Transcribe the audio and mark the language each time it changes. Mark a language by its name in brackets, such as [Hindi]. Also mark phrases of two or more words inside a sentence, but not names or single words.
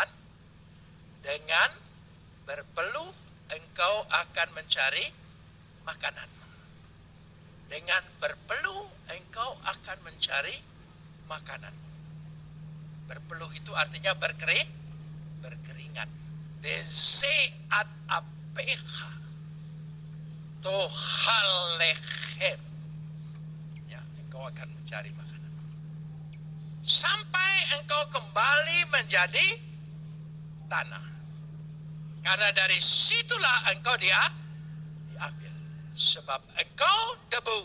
[Indonesian] Dengan berpeluh engkau akan mencari makanan. Dengan berpeluh engkau akan mencari makanan. Berpeluh itu artinya berkeringat. [Hebrew] בזעת אפיך תאכל לחם. [Indonesian] Ya, engkau akan mencari makanan. Sampai engkau kembali menjadi tanah. Karena dari situlah engkau diambil. Sebab engkau debu.